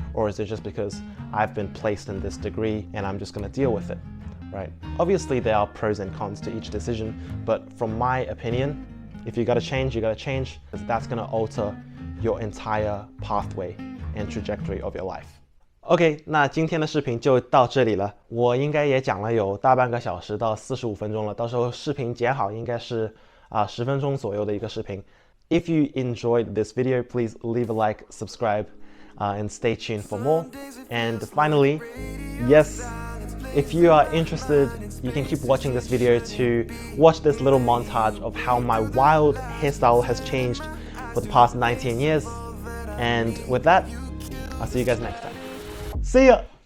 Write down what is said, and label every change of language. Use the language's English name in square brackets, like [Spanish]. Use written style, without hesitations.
[English] Or is it just because I've been placed in this degree and I'm just going to deal with it, right? Obviously, there are pros and cons to each decision, but from my opinion, if you got to change, you got to change, because that's going to alter your entire pathway and trajectory of your life. [Chinese] OK， 那今天的视频就到这里了。我应该也讲了有大半个小时到45分钟了，到时候视频剪好应该是10分钟左右的一个视频。 [English] If you enjoyed this video, please leave a like, subscribe, and stay tuned for more. And finally, yes, if you are interested, you can keep watching this video to watch this little montage of how my wild hairstyle has changed for the past 19 years. And with that, I'll see you guys next time. See ya!